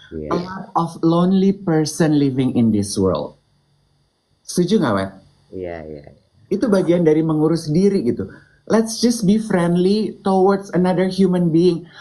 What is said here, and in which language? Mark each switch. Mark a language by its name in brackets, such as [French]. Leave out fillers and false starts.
[English] A lot of lonely person living in this world. [Indonesian] Setuju gak, Wet? Iya. Itu bagian dari mengurus diri gitu. [English] Let's just be friendly towards another human being.